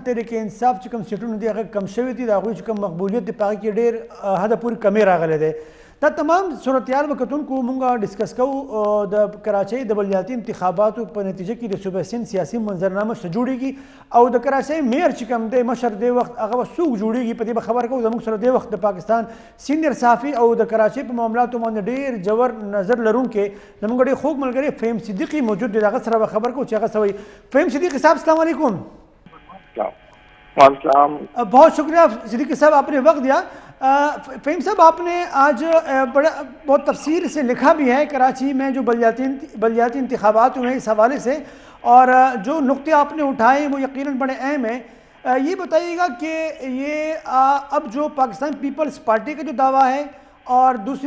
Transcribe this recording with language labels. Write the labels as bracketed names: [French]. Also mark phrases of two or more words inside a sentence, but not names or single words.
[Pashto] تحریک انصاف چې کوم سیټونه دي هغه کم شوي دي د هغوی چې کوم مقبولیت دی په هغه کې ډېر حده پورې کمې راغلی دی دا تمام صورتحال به کتونکو مونږ ډسکس کوو د کراچۍ د بلدیاتي انتخاباتو په نتیجه کې د صوبه سند سیاسي منظرنامه څه جوړیږي او د کراچۍ میر چې کوم دی مشر دی وخت هغه به څوک جوړیږي په دې به خبر کوو زموږ سره دی وخت د پاکستان سینیر صحافي او د کراچۍ په معاملاتو باندې ډېر جوور نظر لرونکی زموږ ډېر خوږ ملګری فهیم صدیقي موجود دی د هغه سره به خبر کوو چې هغه څه وایي فهیم صدیقي صاحب السلام علیکم [Urdu] بہت شکریہ صدیقی صاحب آپ نے وقت دیا فہیم صاحب آپ نے آج بہت تفصیل سے لکھا بھی ہے کراچی میں جو بلدیاتی انتخابات ہوئے ہیں اس حوالے سے اور جو نقطے آپ نے اٹھائے وہ یقیناً بڑے اہم ہیں یہ بتائیے گا کہ یہ اب جو پاکستان پیپلز پارٹی کا جو دعویٰ ہے اور دوسری